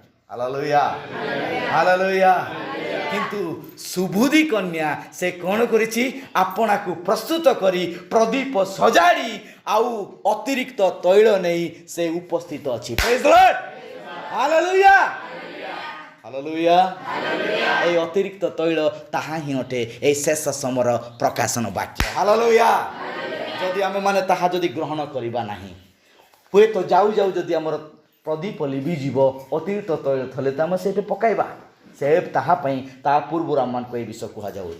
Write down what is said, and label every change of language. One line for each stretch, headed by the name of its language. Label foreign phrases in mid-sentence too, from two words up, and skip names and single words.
Odia: ହାଲେଲୁୟା, ହାଲେଲୁୟା। କିନ୍ତୁ ସୁବୁଦ୍ଧି କନ୍ୟା ସେ କ'ଣ କରିଛି? ଆପଣାକୁ ପ୍ରସ୍ତୁତ କରି ପ୍ରଦୀପ ସଜାଡ଼ି ଆଉ ଅତିରିକ୍ତ ତୈଳ ନେଇ ସେ ଉପସ୍ଥିତ ଅଛି।
English: Praise the Lord. Hallelujah, Hallelujah.
Odia: ଏଇ ଅତିରିକ୍ତ ତୈଳ ତାହା ହିଁ ଅଟେ এই ଶେଷ ସମୟର ପ୍ରକାଶନ ବାକ୍ୟ। ହାଲେଲୁୟା। ଯଦି ଆମେମାନେ ତାହା ଯଦି ଗ୍ରହଣ କରିବା ନାହିଁ, ହୁଏତ ଯାଉ ଯାଉ ଯଦି ଆମର ପ୍ରଦୀପ ଲିଭିଯିବ, ଅତିରିକ୍ତ ତୈଳ ଥିଲେ ତ ଆମେ ସେଇଠି ପକାଇବା। ସେ ତାହା ପାଇଁ ତା ପୂର୍ବରୁ ଆମମାନଙ୍କୁ ଏ ବିଷୟ କୁହାଯାଉଛି।